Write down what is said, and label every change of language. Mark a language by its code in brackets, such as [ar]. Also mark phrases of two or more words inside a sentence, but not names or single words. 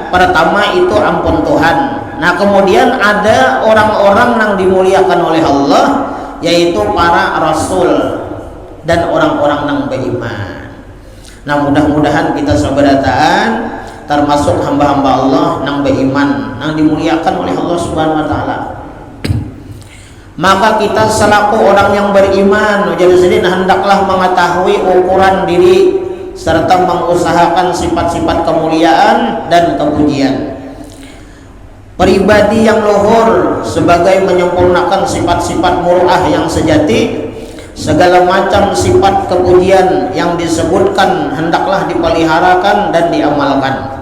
[bjn] Pertama itu ampun Tuhan. Nah kemudian ada orang-orang nang dimuliakan oleh Allah, yaitu para rasul dan orang-orang nang beriman. Nah mudah-mudahan kita sabarataan termasuk hamba-hamba Allah nang beriman, nang dimuliakan oleh Allah [ar] سبحانه وتعالى. [id] Maka kita selaku orang yang beriman jadi sedih hendaklah mengetahui ukuran diri serta mengusahakan sifat-sifat kemuliaan dan kepujian. Pribadi yang luhur sebagai menyempurnakan sifat-sifat mur'ah yang sejati, segala macam sifat kepujian yang disebutkan hendaklah dipeliharakan dan diamalkan.